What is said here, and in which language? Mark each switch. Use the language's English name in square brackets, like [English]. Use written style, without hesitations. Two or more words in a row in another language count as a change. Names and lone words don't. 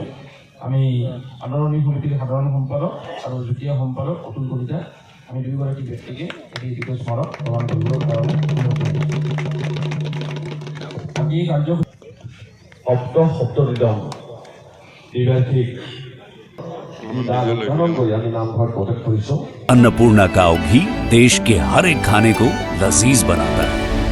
[Assamese] আমি আদৰণি সমিতিৰ সাধাৰণ সম্পাদক আৰু যুটীয়া সম্পাদক অতুল কলিতা, আমি দুয়োগৰাকী ব্যক্তিকে এই দুটা স্মাৰক প্ৰদান কৰিবৰ কাৰণে এই কাৰ্যসূচী সপ্তদিদম দ্বিবাৰ্ষিক [Hindi] अन्नपूर्णा काव घी देश के हर एक खाने को लजीज बनाता है।